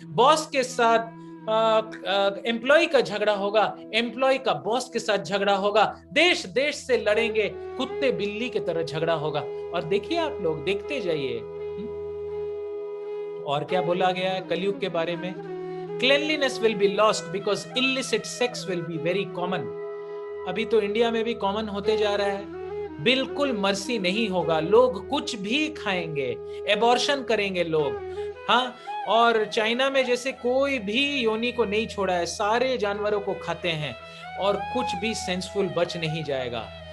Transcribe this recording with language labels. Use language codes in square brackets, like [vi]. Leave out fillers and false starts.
[hi] Boss के साथ employ का झगड़ा होगा, एम्प्लॉय का बॉस के साथ झगड़ा होगा, देश देश से लड़ेंगे, कुत्ते बिल्ली की तरह झगड़ा होगा। और देखिए, आप लोग देखते जाइए। और क्या बोला गया है कलयुग के बारे में? [en] Cleanliness will be lost because illicit sex will be very common. [hi] अभी तो इंडिया में भी कॉमन होते जा रहा है। बिल्कुल मर्सी नहीं होगा, लोग कुछ भी खाएंगे, एबॉर्शन करेंगे लोग। हाँ, और चाइना में जैसे कोई भी योनि को नहीं छोड़ा है, सारे जानवरों को खाते हैं और कुछ भी सेंसफुल बच नहीं जाएगा।